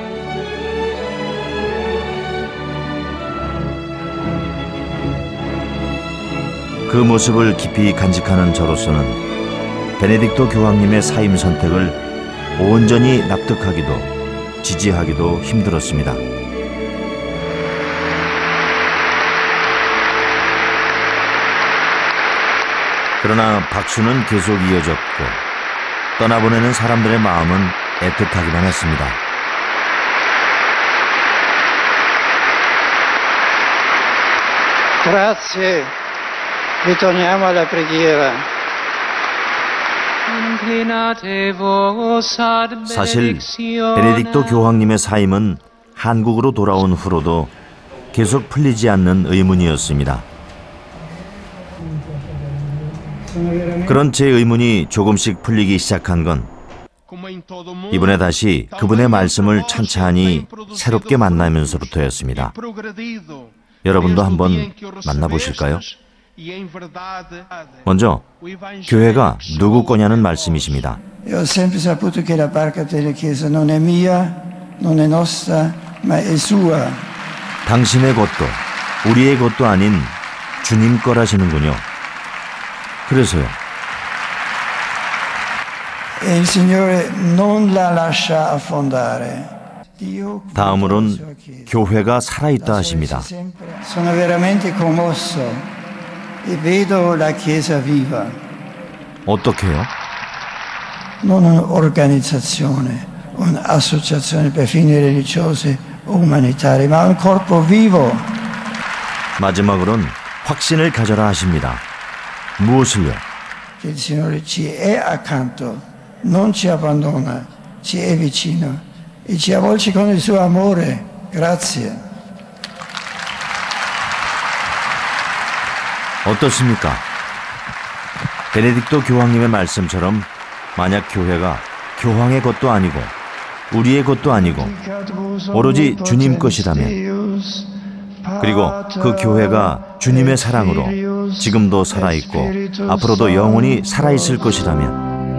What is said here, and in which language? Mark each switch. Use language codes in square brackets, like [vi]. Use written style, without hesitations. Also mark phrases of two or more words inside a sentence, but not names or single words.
[ko] 그 모습을 깊이 간직하는 저로서는 베네딕토 교황님의 사임 선택을 온전히 납득하기도 지지하기도 힘들었습니다. 그러나 박수는 계속 이어졌고 떠나보내는 사람들의 마음은 애틋하기만 했습니다. [it] Grazie. Ritorniamo alla preghiera. [ko] 사실 베네딕토 교황님의 사임은 한국으로 돌아온 후로도 계속 풀리지 않는 의문이었습니다. 그런 제 의문이 조금씩 풀리기 시작한 건 이번에 다시 그분의 말씀을 찬찬히 새롭게 만나면서부터였습니다. 여러분도 한번 만나보실까요? 먼저 교회가 누구 거냐는 말씀이십니다. [it] Io ho sempre saputo che la barca della Chiesa non è mia, non è nostra, ma è sua. [ko] 당신의 것도 우리의 것도 아닌 주님 거라시는군요. 그래서요. [it] E il Signore non la lascia affondare. [ko] 다음으론 교회가 살아있다 하십니다. [it] Sono veramente commosso e vedo la Chiesa viva. [ko] 어떻게요? [it] Non un'organizzazione, un'associazione per fini religiosi o umanitari, ma un corpo vivo. [ko] 마지막으론 확신을 가져라 하십니다. 무엇을요? [it] Che il Signore ci è accanto, non ci abbandona, ci è vicino e ci avvolge con il suo amore. Grazie. [ko] 어떻습니까? 베네딕토 교황님의 말씀처럼 만약 교회가 교황의 것도 아니고 우리의 것도 아니고 오로지 주님 것이라면, 그리고 그 교회가 주님의 사랑으로 지금도 살아있고 앞으로도 영원히 살아있을 것이라면,